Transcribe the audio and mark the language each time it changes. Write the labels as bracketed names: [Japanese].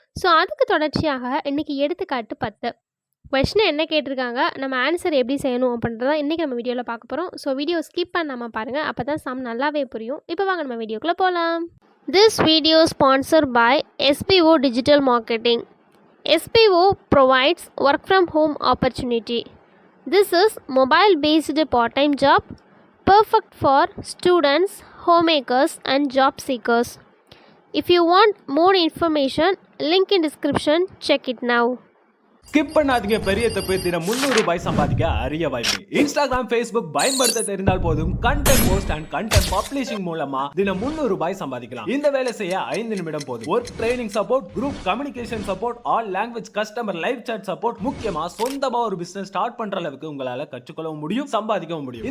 [Tamil] So அதுக்கு தொடர்ச்சியாக இன்றைக்கி எடுத்துக்காட்டு 10 கொஷின் என்ன கேட்டிருக்காங்க, நம்ம ஆன்சர் எப்படி செய்யணும் அப்படின்றத இன்றைக்கி நம்ம வீடியோவில் பார்க்க போகிறோம். ஸோ வீடியோ ஸ்கிப் பண்ணாமல் பாருங்கள், அப்போ தான் சம் நல்லாவே புரியும். இப்போ வாங்க நம்ம வீடியோக்குள்ளே போகலாம். [English] This video sponsor by SPO digital marketing. SPO provides work from home opportunity. This is mobile based part-time job perfect for students, homemakers and job seekers. If you want more information, link in description, check it now. [Tamil] Skip பண்ணாதீங்க, பெரிய தப்பு. தினம் 300 ரூபாய் சம்பாதிக்க அரிய வாய்ப்பு. Instagram, Facebook பயன்படுத்த தெரிந்தால் போதும் [English] content post and content publishing [Tamil] மூலமா தினம் 300 ரூபாய் சம்பாதிக்கலாம். இந்த வேலை செய்ய 5 நிமிடம் போதும். [English] work training support, group communication support, all language customer live chat support, [Tamil] முக்கியமா சொந்தமா ஒரு பிசினஸ் ஸ்டார்ட் பண்ற அளவுக்கு உங்களால கற்றுக்கொள்ளவும் முடியும், சம்பாதிக்கவும் முடியும்.